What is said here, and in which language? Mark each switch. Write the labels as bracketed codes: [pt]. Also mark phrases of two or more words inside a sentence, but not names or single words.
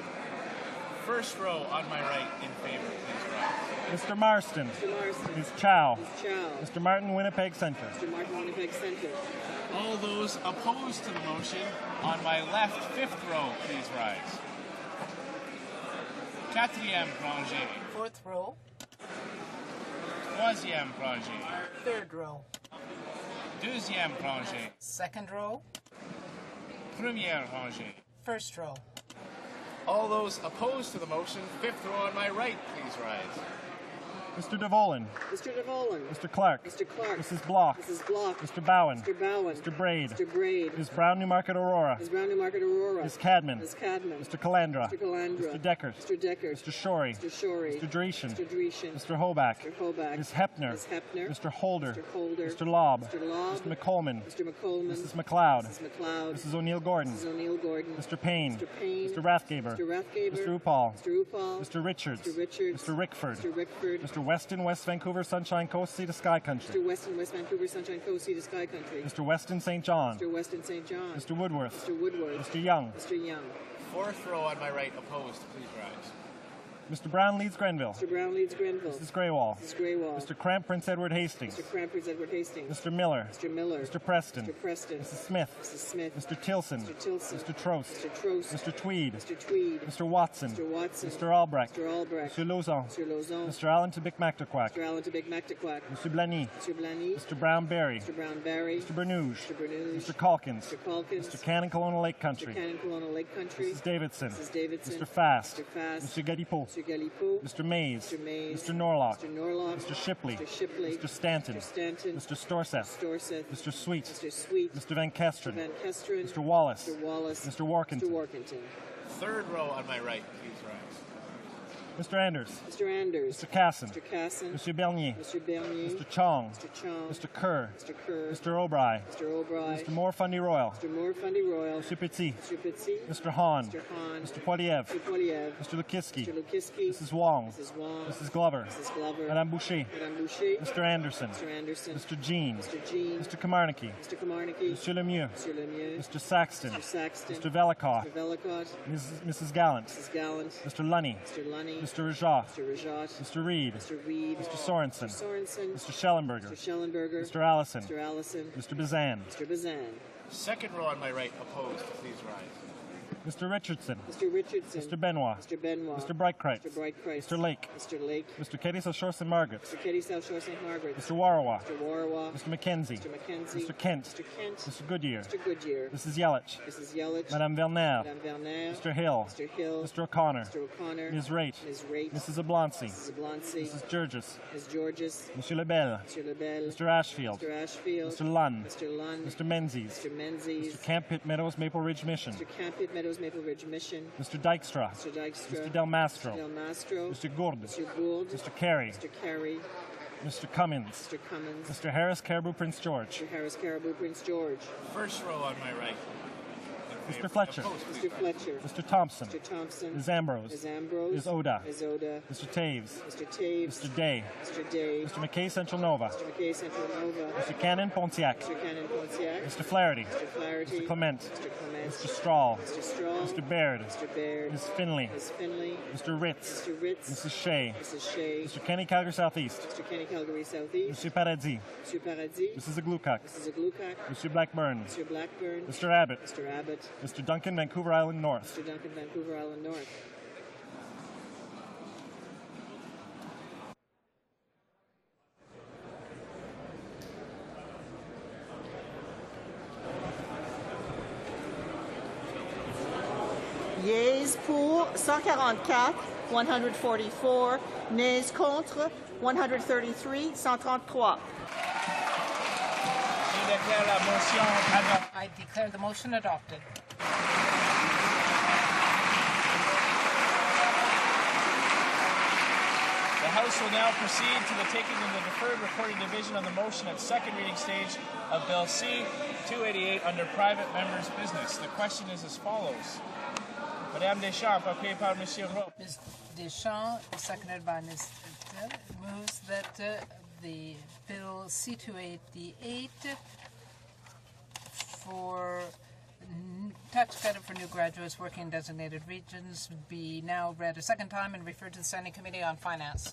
[en] First row on my right, in favor, please rise. Mr. Marston. Mr. Marston. Ms. Chow. Ms. Chow. Mr. Martin, Winnipeg Centre. Mr. Martin, Winnipeg Centre. All those opposed to the motion on my left, fifth row, please rise. [fr] Quatrième rangée. [en] Fourth row. [fr] Troisième rangée. [en] Third row. [fr] Deuxième rangée. [en] Second row. [fr] Première rangée. [en] First row. All those opposed to the motion, fifth row on my right, please rise. Mr. DeVolen. Mr. DeVolen. Mr. Clark. Mr. Clark. Mrs. Bloch. Mrs. Bloch. Mr. Bowen. Mr. Bowen. Mr. Braid. Mr. Braid. Ms. Brown Newmarket Aurora. Ms. Brown Newmarket Aurora. Ms. Cadman. Ms. Cadman. Mr. Calandra. Mr. Calandra. Mr. Deckert. Mr. Deckert. Mr. Shorey. Mr. Shorey. Mr. Dreeshen. Mr. Dreeshen. Mr. Hoback. Mr. Hoback. Ms. Hepner. Ms. Hepner. Mr. Holder. Mr. Holder. Mr. Lobb. Mr. Lobb. Mr. McColman. Mr. McColman. Mrs. McLeod. Mrs. McLeod. Mrs. O'Neill Gordon. Mrs. O'Neill Gordon. Mr. Payne. Mr. Payne. Mr. Rathgaber. Mr. Rathgaber. Mr. Upal. Mr. Upal. Mr. Richards. Mr. Richards. Mr. Rickford. Mr. Rickford. Mr. Weston, West Vancouver, Sunshine Coast, Sea to Sky Country. Mr. Weston, West Vancouver, Sunshine Coast, Sea to Sky Country. Mr. Weston, St. John. Mr. Weston, St. John. Mr. Woodworth. Mr. Woodworth. Mr. Young. Mr. Young. Fourth row on my right, opposed, please rise. Mr. Brown, Leeds Grenville. Mr. Brown, Leeds Grenville. Mrs. Greywall. Mrs. Greywall. Mr. Cramp, Prince Edward Hastings. Mr. Crampers, Edward Hastings. Mr. Miller. Mr. Miller. Mr. Preston. Mr. Preston. Mrs. Smith. Mrs. Smith. Mr. Tilson. Mr. Tilson. Mr. Trost. Mr. Trost. Mr. Tweed. Mr. Tweed. Mr. Watson. Mr. Watson. Mr. Albrecht. Mr. Albrecht. Mr. Lauzon. Mr. Lauzon. Mr. Allen to Bic-Mactaquac. Mr. Allen to Big Mactaquac. Mr. Blaney. Mr. Blaney. Mr. Brown Berry. Mr. Brown Barry. Mr. Bernouge. Mr. Bernouge. Mr. Calkins. Mr. Calkins. Mr. Cannon, Kelowna Lake Mr. Country. Cannon, Kelowna Lake Country. Mrs. Davidson. Mrs. Davidson. Mr. Fast. Mr. Fast. Mr. Galipeau. Mr. Galipeau. Mr. Mays. Mr. Mays. Mr. Norlock. Mr. Norlock. Mr. Shipley. Mr. Shipley. Mr. Stanton. Mr. Stanton. Mr. Storseth. Storseth. Mr. Sweet. Mr. Sweet. Mr. Van Kesteren. Mr. Van Kesteren. Mr. Wallace. Mr. Wallace. Mr. Warkentin. Mr. Warkentin. Third row on my right, please rise. Mr. Anders. Mr. Anders. Mr. Casson. Mr. Casson. Mr. Bernier. Mr. Bernier. Mr. Chong. Mr. Chong. Mr. Kerr. Mr. Kerr. Mr. O'Bry. Mr. O'Bry. Mr. Moore Fundy Royal. Mr. Moore Fundy Royal. Mr. Petit. Mr. Petit. Mr. Hahn. Mr. Hahn. Mr. Poiliev. Mr. Poiliev. Mr. Lukiski. Mr. Lukiski. Mrs. Wong. Mrs. Wong. Mrs. Glover. Mrs. Glover. Madame Boucher. Madame Boucher. Mr. Anderson. Mr. Anderson. Mr. Jean. Mr. Jean. Mr. Kamarnicki. Mr. Kamarnicki. Monsieur Lemieux. Mr. Lemieux. Mr. Saxton. Mr. Saxton. Mr. Velikot. Mr. Velikot. Mrs. Gallant. Mrs. Gallant. Mr. Lunny. Mr. Lunny. Mr. Rajat. Mr. Rajat. Mr. Reed. Mr. Reed. Mr. Sorensen. Mr. Sorensen. Mr. Schellenberger. Mr. Schellenberger. Mr. Allison. Mr. Allison. Mr. Bazan. Mr. Bazan. Second row on my right, opposed, please rise. Mr. Richardson. Mr. Richardson. Mr. Benoit. Mr. Benoit. Mr. Breitkreitz. Mr. Breitkreitz. Mr. Lake. Mr. Lake. Mr. Katie South Shore St. Margaret's. Mr. Katie South Shore St. Margaret's. Mr. Warawa. Mr. Warawa. Mr. McKenzie. Mr. McKenzie. Mr. Kent. Mr. Kent. Mr. Goodyear. Mr. Goodyear. Mrs. Yelich. Mrs. Yelich. Madame Verner. Madame Verner. Mr. Hill. Mr. Hill. Mr. O'Connor. Mr. O'Connor. Ms. Raitt. Ms. Raitt. Mrs. Oblonsky. Mrs. Oblonsky. Mrs. Georges. Ms. Georges. Monsieur Lebel. Mr. Lebel. Mr. Ashfield. Mr. Ashfield. Mr. Lunn. Mr. Lunn. Mr. Menzies. Mr. Menzies. Mr. Camp Pitt Meadows Maple Ridge Mission. Mr. Campion Meadows Maple Ridge Mission. Mr. Dykstra. Mr. Dykstra. Mr. Del Mastro. Mr. Del Mastro. Mr. Gourde. Mr. Gould. Mr. Carey. Mr. Carey. Mr. Cummins. Mr. Cummins. Mr. Harris Caribou Prince George. Mr. Harris Caribou Prince George. First row on my right. Mr. Fletcher. Mr. Fletcher. Mr. Thompson. Mr. Thompson. Ms. Ambrose. Ms. Ambrose. Ms. Oda. Ms. Oda. Mr. Taves. Mr. Taves. Mr. Day. Mr. Day. Mr. McKay Central Nova. Mr. McKay Central Nova. Mr. Cannon Pontiac. Mr. Cannon Pontiac. Mr. Flaherty. Mr. Flaherty. Mr. Clement. Mr. Clement. Mr. Strahl. Mr. Strahl. Mr. Baird. Mr. Baird. Ms. Finley. Ms. Finley. Mr. Ritz. Mr. Ritz. Mrs. Shea. Mrs. Shea. Mr. Kenny Calgary Southeast. Mr. Kenny Calgary Southeast. Mr. Paradis. Mr. Paradis. Mrs. Aglukak. Mrs. Aglukak. Mr. Blackburn. Mr. Blackburn. Mr. Abbott. Mr. Abbott. Mr. Duncan Vancouver Island North. Mr. Duncan Vancouver Island North. Yeas pour 144, 144. Nays contre 133, 133. I declare the motion adopted. The House will now proceed to the taking of the deferred recording division on the motion at second reading stage of Bill C-288 under private members' business. The question is as follows. [fr] Madame Deschamps, appuyée par Monsieur Rowe. [en] Ms. Deschamps, seconded by Ms. moves that the Bill C-288 for tax credit for new graduates working in designated regions be now read a second time and referred to the Standing Committee on Finance.